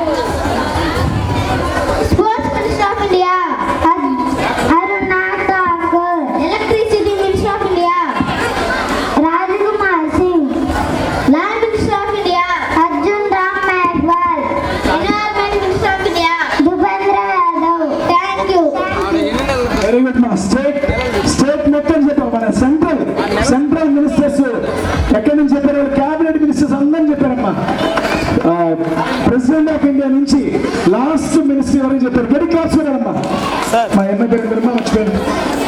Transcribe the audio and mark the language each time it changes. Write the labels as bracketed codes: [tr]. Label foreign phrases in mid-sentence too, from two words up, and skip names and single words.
[en] Sports Minister of India ಅರುಣಾ ಠಾಕೂರ್. Electricity Minister of India ರಾಜಕುಮಾರ್ ಸಿಂಗ್. Land Minister of India ಅರ್ಜುನ್ ರಾಮ್ ಮೇಘ್ವಾಲ್. Environment Minister of India ಭೂಪೇಂದ್ರ ಯಾದವ್. thank you. very good [te] మా స్టేట్ మొత్తం చెప్పారు. మన [en] central ministers [te] ఎక్కడి నుంచి చెప్పారు, [en] cabinet ministers [te] అందరం చెప్పారమ్మా. [en] President of India [te] నుంచి [en] last minister [te] ఎవరైనా చెప్పారు. [en] very class [te] అమ్మా. మా ఎమ్మెల్యే పేరు మర్చిపోయాను.